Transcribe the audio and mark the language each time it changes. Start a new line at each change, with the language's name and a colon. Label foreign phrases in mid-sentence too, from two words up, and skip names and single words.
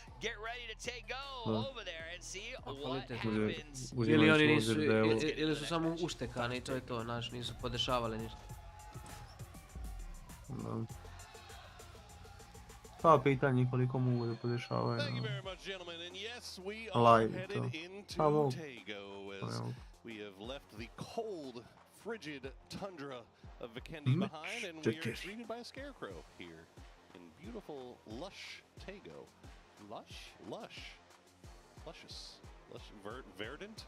Serbian: Ili oni nisu, ili su samo uštekani i to je to, znaš, nisu podešavali ništa. Pa pitanje koliko mogu da podešavaju live to. Pa mogu.
English: We have left the cold, frigid tundra of Vikendi behind, and we are greeted by a scarecrow here in beautiful, lush Tego. Luscious. Verdant?